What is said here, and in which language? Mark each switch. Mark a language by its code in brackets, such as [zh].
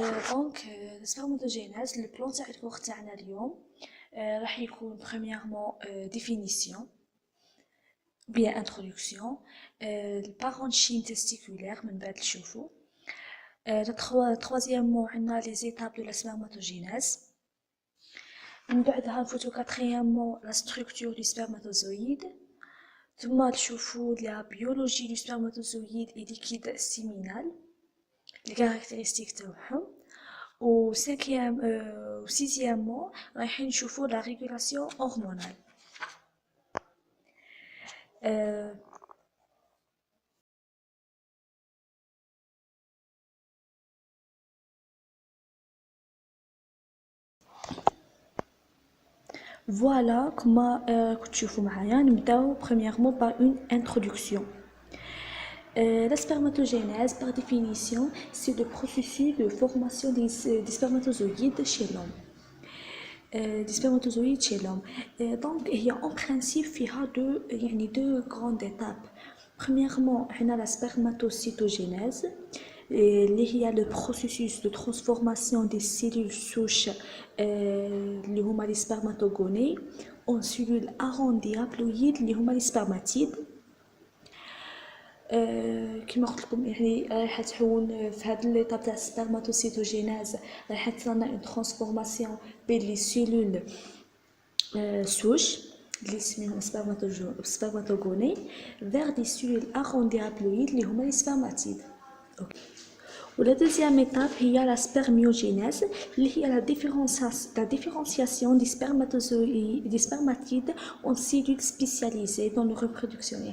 [fr] دونك spermatogénèse le plan [ar] تاع الكور تاعنا اليوم راح يكون [fr] premièrement définition bien introduction, le parenchyme testiculaire [ar] من بعد نشوفوا. [fr] Troisièmement, on a les étapes de la spermatogénèse. [ar] من بعدها نفوتو [fr] quatrièmement la structure du spermatozoïde. [ar] ثم نشوفو [fr] la biologie du spermatozoïde et liquide séminal, les caractéristiques [ar] تاعهم. [fr] و sixièmement [ar] رايحين نشوفو [fr] la régulation hormonale. Voilà comment [ar] تشوفوا معايا. نبداو [fr] premièrement par une introduction. La spermatogénèse, par définition, c'est le processus de formation des spermatozoïdes chez l'homme. Donc il y a en principe deux grandes étapes. Premièrement, on a la spermatocytogénèse, il y a le processus de transformation des cellules souches, les spermatogonées, en cellules arrondies haploïdes, les spermatides. [ar] كما قلت لكم راح تحول في هذه [fr] l'étape تاع spermatocytogénèse [ar] راح تصنع [fr] une transformation بين les cellules souches [ar] اللي اسمهم [fr] spermatogonées vers des cellules arrondies haploïdes [ar] اللي هما [fr] les spermatides. La deuxième étape هي la spermiogénèse [ar] اللي هي [fr] la différenciation des spermatides en cellules spécialisées dans la reproduction.